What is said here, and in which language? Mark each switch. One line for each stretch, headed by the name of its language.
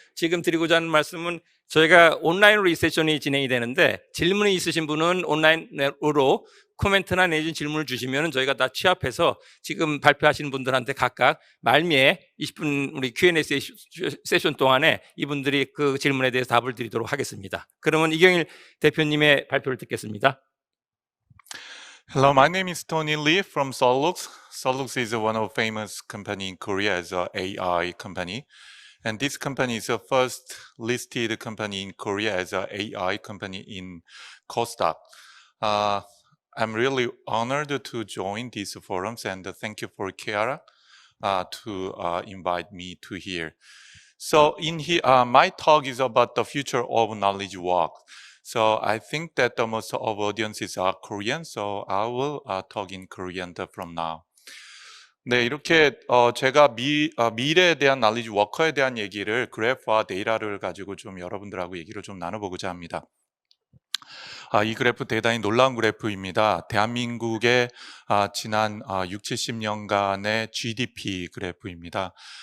Korean: 지금 드리고자 하는 말씀은 저희가 온라인으로 이 세션이 진행이 되는데 질문이 있으신 분은 온라인으로 코멘트나 내지 질문을 주시면 저희가 다 취합해서 지금 발표하시는 분들한테 각각 말미에 20분 우리 Q&A 세션 동안에 이분들이 그 질문에 대해서 답을 드리도록 하겠습니다. 그러면 이경일 대표님의 발표를 듣겠습니다.
English: Hello, my name is Tony Lee from Solux. Solux is one of famous company in Korea as a AI company. And this company is the first listed company in Korea as a AI company in Kosdaq. I'm really honored to join these forums and thank you for Kiara to invite me to here. So in here, my talk is about the future of knowledge work. So I think that the most of audiences are Korean, so I will talk in Korean from now.
Korean: 네, 이렇게 제가 미래에 대한 knowledge worker에 대한 얘기를 그래프와 데이터를 가지고 좀 여러분들하고 얘기를 좀 나눠보고자 합니다. 이 그래프 대단히 놀라운 그래프입니다. 대한민국의 지난 6, 70년간의 GDP 그래프입니다.